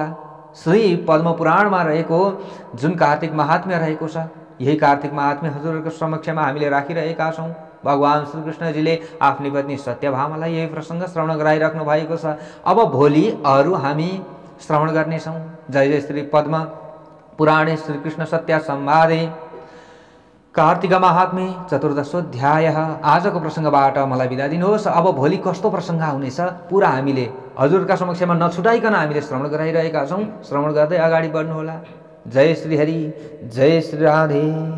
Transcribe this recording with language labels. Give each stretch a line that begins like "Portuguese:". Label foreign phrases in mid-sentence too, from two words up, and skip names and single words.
Nepali: श्री पद्मपुराणमा रहेको जुन कार्तिक महात्म्य रहेको छ, यही कार्तिक महात्म्य हजुरहरूको समक्षमा हामीले राखिरहेका छौँ। भगवान श्रीकृष्णजीले आफ्नी पत्नी सत्यभामालाई यही प्रसङ्ग श्रवण गराइराख्नु भएको छ। अब भोलि अरू हामी श्रवण गर्नेछौँ।
Sanskrit: जय जय श्री पद्म पुराणे श्रीकृष्ण सत्य संवादे कार्तिक महात्म्य चतुर्दशोऽध्याय।
Nepali: आजको प्रसङ्गबाट मलाई बिदा दिनुहोस्। अब भोलि कस्तो प्रसङ्ग आउनेछ पुरा हामीले हजुरका समक्षमा नछुटाइकन हामीले श्रवण गराइरहेका छौँ। श्रवण गर्दै अगाडि बढ्नुहोला। जय श्री हरि, जय श्री राधे।